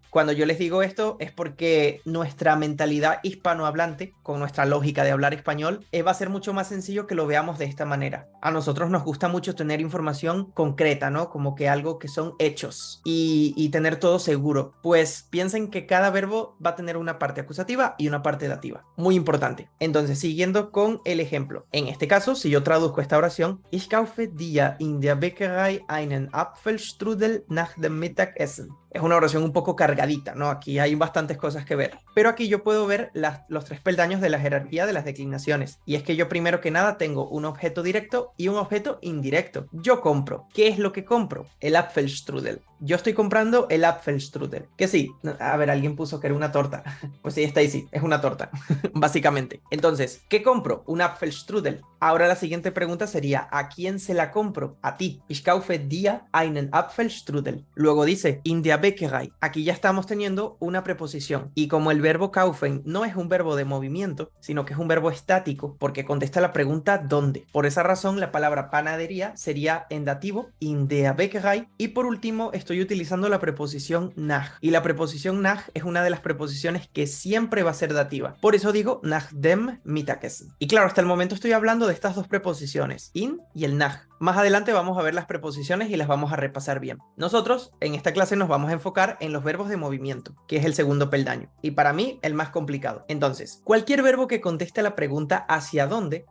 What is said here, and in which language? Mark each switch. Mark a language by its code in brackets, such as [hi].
[es] Cuando yo les digo esto es porque nuestra mentalidad hispanohablante, con nuestra lógica de hablar español, va a ser mucho más sencillo que lo veamos de esta manera. A nosotros nos gusta mucho tener información concreta, ¿no? Como que algo que son hechos y tener todo seguro. Pues piensen que cada verbo va a tener una parte acusativa y una parte dativa. Muy importante. Entonces, siguiendo con el ejemplo. En este caso, si yo traduzco esta oración, [de] Ich kaufe dir in der Bäckerei einen Apfelstrudel nach dem Mittagessen. [es] Es una oración un poco cargadita, ¿no? Aquí hay bastantes cosas que ver. Pero aquí yo puedo ver los 3 peldaños de la jerarquía de las declinaciones. Y es que yo primero que nada tengo un objeto directo y un objeto indirecto. Yo compro. ¿Qué es lo que compro? El Apfelstrudel. Yo estoy comprando el Apfelstrudel. Que sí, a ver, alguien puso que era una torta. Pues sí, está ahí, sí, es una torta, básicamente. Entonces, ¿qué compro? Un Apfelstrudel. Ahora la siguiente pregunta sería, ¿a quién se la compro? A ti. [de] Ich kaufe dir einen Apfelstrudel. [es] Luego dice, [de] in der Bäckerei. [es] Aquí ya estamos teniendo una preposición. Y como el verbo kaufen no es un verbo de movimiento, sino que es un verbo estático, porque contesta la pregunta ¿dónde? Por esa razón, la palabra panadería sería en dativo, [de] in der Bäckerei. [es] Y por último, estoy utilizando la preposición nach. Y la preposición nach es una de las preposiciones que siempre va a ser dativa. Por eso digo [de] nach dem Mittagessen. [es] Y claro, hasta el momento estoy hablando de estas 2 preposiciones, in y el nach. Más adelante vamos a ver las preposiciones y las vamos a repasar bien. Nosotros en esta clase nos vamos a enfocar en los verbos de movimiento, que es el segundo peldaño, y para mí el más complicado. Entonces, cualquier verbo que conteste la pregunta ¿hacia dónde?